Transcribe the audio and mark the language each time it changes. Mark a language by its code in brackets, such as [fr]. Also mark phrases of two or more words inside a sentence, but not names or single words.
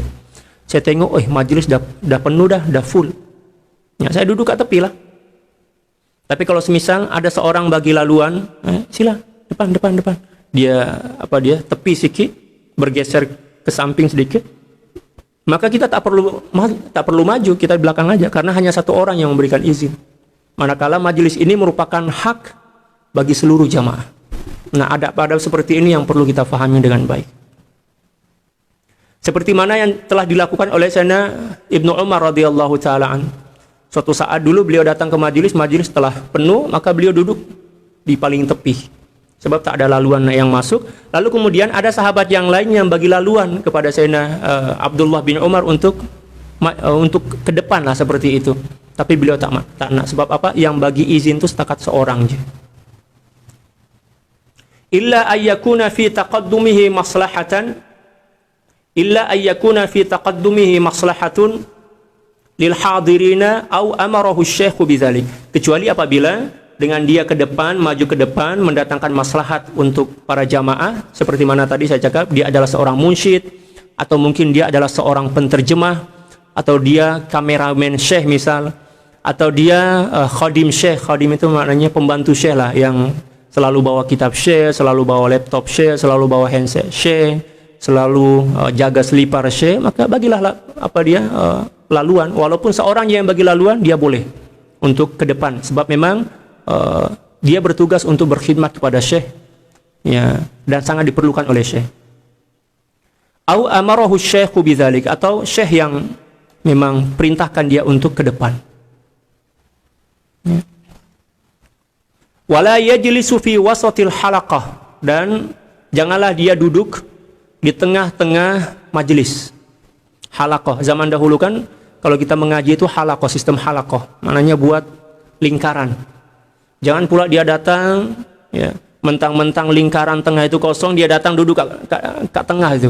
[ms] Saya tengok, majlis dah penuh dah full. Ya, saya duduk kat tepi lah. Tapi kalau semisal ada seorang bagi laluan, sila depan. Dia tepi sikit, bergeser ke samping sedikit. Maka kita tak perlu maju, kita di belakang aja, karena hanya satu orang yang memberikan izin. Manakala majelis ini merupakan hak bagi seluruh jamaah. Nah, adab-adab seperti ini yang perlu kita fahami dengan baik. Seperti mana yang telah dilakukan oleh Sayyidina Ibnu Umar [ar] رضي الله تعالى عن. [ms] Suatu saat dulu beliau datang ke majelis telah penuh, maka beliau duduk di paling tepi. Sebab tak ada laluan yang masuk. Lalu kemudian ada sahabat yang lain yang bagi laluan kepada Sayyidina Abdullah bin Umar untuk ke depan lah seperti itu. Tapi beliau tak nak. Sebab apa? Yang bagi izin itu setakat seorang je. [ar] إلا أن يكون في تقدمه مصلحة للحاضرين أو أمره الشيخ بذلك. [ms] Kecuali apabila dengan dia ke depan, maju ke depan, mendatangkan maslahat untuk para jamaah, seperti mana tadi saya cakap, dia adalah seorang munsyid, atau mungkin dia adalah seorang penterjemah, atau dia kameramen syekh misal, atau dia khadim syekh. Khadim itu maknanya pembantu syekh lah, yang selalu bawa kitab syekh, selalu bawa laptop syekh, selalu bawa handset syekh, selalu jaga selipar syekh. Maka bagilah laluan. Walaupun seorang yang bagi laluan, dia boleh untuk ke depan, sebab memang dia bertugas untuk berkhidmat kepada syekh, ya, dan sangat diperlukan oleh syekh. [ar] أو أمره الشيخ بذلك, [ms] atau syekh yang memang perintahkan dia untuk ke depan. Ya. [ar] ولا يجلس في وسط الحلقة, [ms] dan janganlah dia duduk di tengah-tengah majlis. Halaqah zaman dahulu kan, kalau kita mengaji itu halaqah, sistem halaqah, maknanya buat lingkaran. Jangan pula dia datang, ya, mentang-mentang lingkaran tengah itu kosong, dia datang duduk kat tengah itu.